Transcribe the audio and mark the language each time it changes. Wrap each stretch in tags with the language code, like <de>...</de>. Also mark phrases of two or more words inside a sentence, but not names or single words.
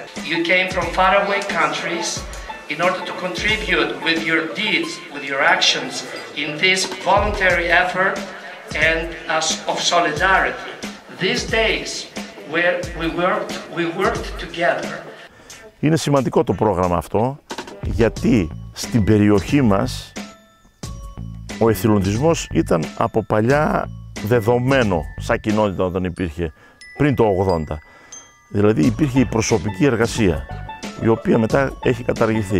<en>You came from faraway countries in order to contribute with your deeds, with your actions in this voluntary effort and of solidarity. These days where we worked together.</en> <el>Είναι σημαντικό το πρόγραμμα αυτό, γιατί στην περιοχή μας ο εθελοντισμός ήταν από παλιά δεδομένο σαν κοινότητα όταν υπήρχε πριν το 80. Δηλαδή υπήρχε η προσωπική εργασία, η οποία μετά έχει καταργηθεί.</el>